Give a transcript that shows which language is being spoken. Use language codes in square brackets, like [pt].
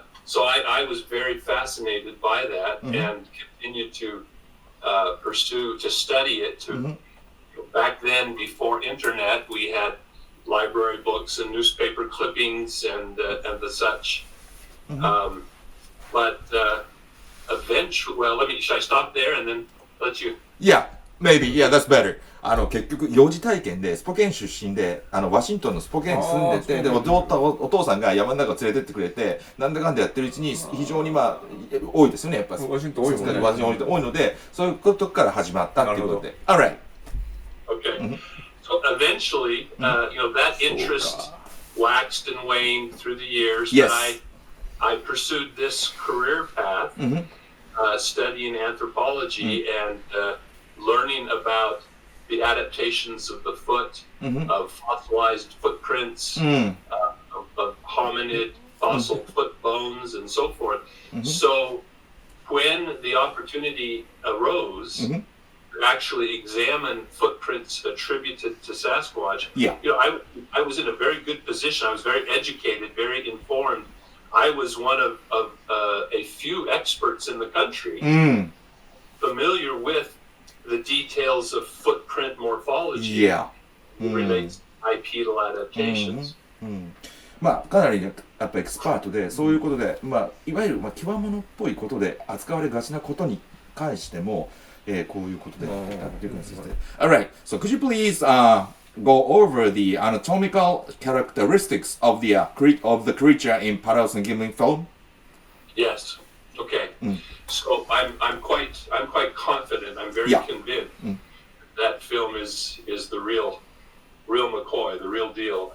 [en] so I was very fascinated by that and continued to study it. Back then, before internet, we had library books and newspaper clippings and the such. But eventually, should I stop there and then let you? Yeah, maybe. Yeah, that's better. [ja] 結局幼児体験でスポケン出身でワシントンのスポケンに住んでて、でお父さんが山の中連れてってくれて、なんだかんだやってるうちに非常に多いですよね、やっぱりワシントン多いもんね。ワシントン多いので、そういうことから始まったっていうことで。 [en] Alright. Okay. So eventually, that interest waxed and waned through the years. Yes. But I pursued this career path, studying anthropology and learning about the adaptations of the foot, of fossilized footprints, of hominid fossil foot bones, and so forth. So when the opportunity arose to actually examine footprints attributed to Sasquatch, I was in a very good position. I was very educated, very informed. I was one of a few experts in the country familiar with the details of footprint morphology relates to bipedal adaptations. [ja] かなりね、やっぱエキスパートで、そういうことで、いわゆる極物っぽいことで扱われがちなことに関しても、こういうことでやっていくんですよ。 [en] Alright, so could you please go over the anatomical characteristics of the creature in Patterson Gimlin film? Yes. Okay. So I'm quite confident. I'm very convinced that film is the real McCoy, the real deal.